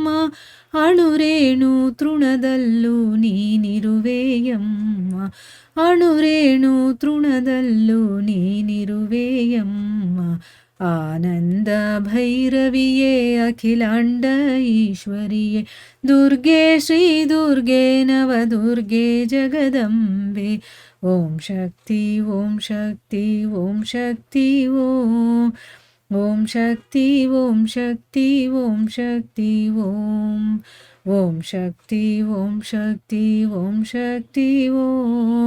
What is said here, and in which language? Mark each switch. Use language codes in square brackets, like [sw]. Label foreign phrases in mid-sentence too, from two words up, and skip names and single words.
[kn] ಅಣುರೇಣು ತೃಣದಲ್ಲೂ ನೀನಿರುವೆಯಮ್ಮ, ಅಣುರೇಣು ತೃಣದಲ್ಲೂ ನೀನಿರುವೆಯಮ್ಮ. ಆನಂದ ಭೈರವಿಯೇ ಅಖಿಲಾಂಡ ಈಶ್ವರಿಯೇ ದುರ್ಗೆ ಶ್ರೀ ದುರ್ಗೆ ನವದುರ್ಗೆ ಜಗದಂಬೆ. [sa] ಓಂ ಶಕ್ತಿ ಓಂ ಶಕ್ತಿ ಓಂ ಶಕ್ತಿ ಓಂ. ಓಂ ಶಕ್ತಿ ಓಂ ಶಕ್ತಿ ಓಂ ಶಕ್ತಿ ಓಂ. ಓಂ ಶಕ್ತಿ ಓಂ ಶಕ್ತಿ ಓಂ ಶಕ್ತಿ ಓಂ.